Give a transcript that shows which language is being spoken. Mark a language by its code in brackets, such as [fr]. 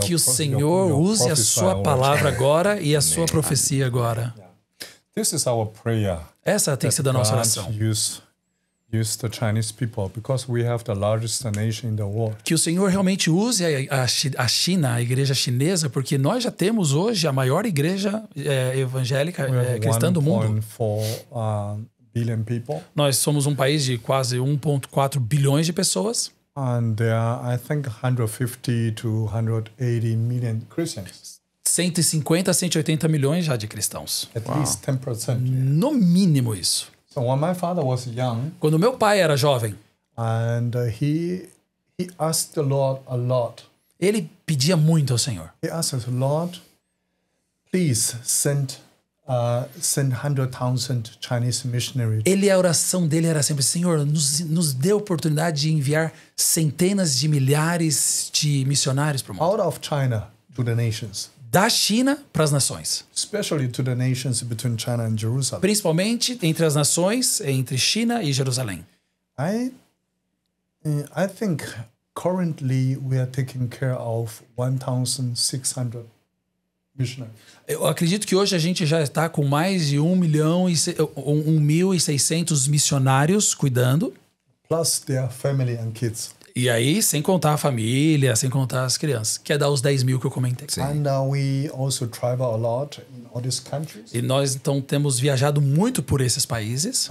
[pt] que o Senhor use a sua palavra agora e a sua profecia agora. [en] This is our prayer. [pt] Essa tem sido a nossa oração. [en] Use the Chinese people because we have the largest nation in the world. [pt] Que o Senhor realmente use a China, a igreja chinesa, porque nós já temos hoje a maior igreja evangélica cristã do mundo. [en] 1.4 billion people. [pt] Nós somos um país de quase 1.4 bilhões de pessoas. [en] And there are, I think, 150 to 180 million Christians. [pt] 150 a 180 milhões já de cristãos. [en] At least 10%. [pt] No mínimo isso. [en] So when my father was young, [pt] quando meu pai era jovem, [en] and he asked the Lord a lot. [pt] Ele pedia muito ao Senhor. [en] He asked us, Lord, please send 100,000 Chinese missionaries. [pt] A oração dele era sempre: Senhor, nos dê a oportunidade de enviar centenas de milhares de missionários para o mundo. [en] Out of China to the nations. [pt] Da China para as nações. [en] Especially to the nations between China and Jerusalem. [pt] Principalmente entre as nações, entre China e Jerusalém. [en] I think currently we are taking care of 1,600 missionaries. [pt] Eu acredito que hoje a gente já está com mais de 1.600 missionários cuidando. [en] Plus their family and kids. [pt] E aí, sem contar a família, sem contar as crianças, que é dar os 10 mil que eu comentei. [en] And we also travel a lot in all these countries. [pt] E nós, então, temos viajado muito por esses países.